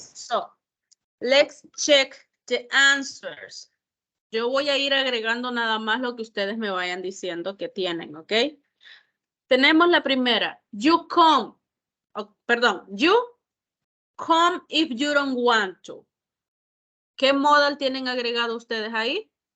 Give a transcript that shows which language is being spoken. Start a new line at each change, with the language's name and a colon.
English: so let's check the answers.
Spanish: Yo voy a ir agregando nada más lo que ustedes me vayan diciendo que tienen, ¿ok? Tenemos la primera.
English: You come.
Spanish: Oh, perdón.
English: You come if you don't want to.
Spanish: ¿Qué modal tienen agregado ustedes ahí?